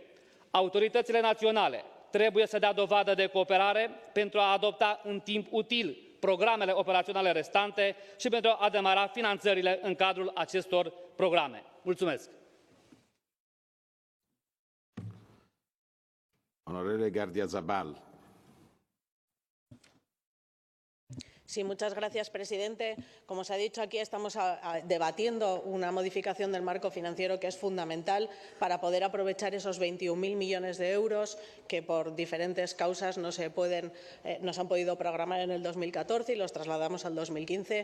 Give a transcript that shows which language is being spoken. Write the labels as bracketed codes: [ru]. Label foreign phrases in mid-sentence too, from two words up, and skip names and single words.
[ro] Autoritățile naționale trebuie să dea dovadă de cooperare pentru a adopta în timp util programele operaționale restante și pentru a demara finanțările în cadrul acestor programe. Mulțumesc! Onorevole Gardiazabal. [es] Sí, muchas gracias, presidente. Como se ha dicho aquí, estamos debatiendo una modificación del marco financiero que es fundamental para poder aprovechar esos 21.000 millones de euros que por diferentes causas no se han podido programar en el 2014 y los trasladamos al 2015.